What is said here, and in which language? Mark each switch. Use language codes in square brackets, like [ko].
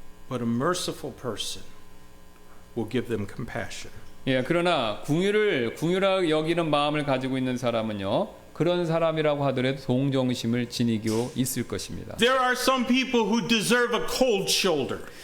[en] But a merciful person will give them compassion. [ko] 예, 그러나 궁유라 여기는 마음을 가지고 있는 사람은요 그런 사람이라고 하더라도 동정심을 지니고 있을 것입니다. [en] There are some people who deserve a cold shoulder.